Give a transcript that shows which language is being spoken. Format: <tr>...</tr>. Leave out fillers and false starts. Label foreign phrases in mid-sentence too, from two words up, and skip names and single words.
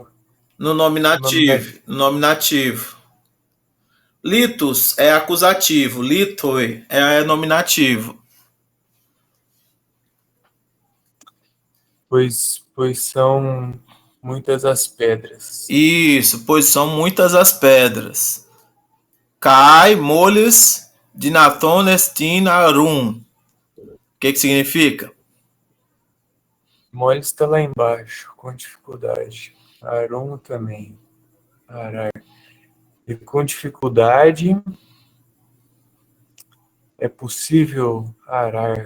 <pt>no nominativo. No nominativo. Litus é acusativo. Litoi é nominativo. pois são muitas as pedras. Isso, pois são muitas as pedras.</pt> <el>καὶ μόλις δυνατόν ἐστιν ἀροῦν.</el> <pt>O que significa? Mole está lá embaixo, com dificuldade. Arum também. Arar. E com dificuldade é possível arar.</pt>